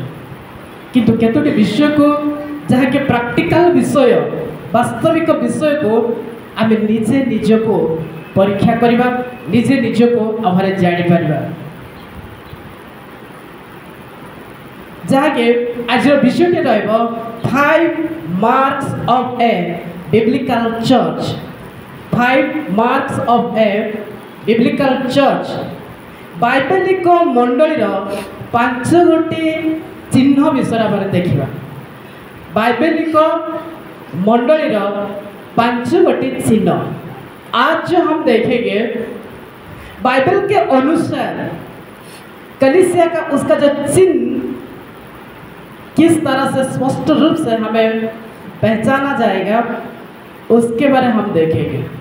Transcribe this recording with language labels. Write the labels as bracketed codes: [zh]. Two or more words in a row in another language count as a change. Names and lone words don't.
[or] କିନ୍ତୁ କେତୋଟି ବିଷୟକୁ ଯାହାକି ପ୍ରାକ୍ଟିକାଲ ବିଷୟ, ବାସ୍ତବିକ ବିଷୟକୁ ଆମେ ନିଜେ ନିଜକୁ ପରୀକ୍ଷା କରିବା, ନିଜେ ନିଜକୁ ଆମେ ଜାଣିପାରିବା। ଯାହାକି ଆଜିର ବିଷୟଟି ରହିବ [en] 5 marks of a biblical church। [or] 5 marks of a biblical church। ବୈଜ୍ଞାନିକ ମଣ୍ଡଳୀର 5 ଗୋଟି ଚିହ୍ନ ବିଷୟରେ ଆମେ ଦେଖିବା। ବୈଜ୍ଞାନିକ ମଣ୍ଡଳୀ 5 ଗୋଟି [hi] चिन्ह आज जो हम देखेंगे बाइबल के अनुसार कलीसिया का उसका जो चिन्ह किस तरह से स्पष्ट रूप से हमें पहचाना जाएगा उसके बारे हम देखेंगे।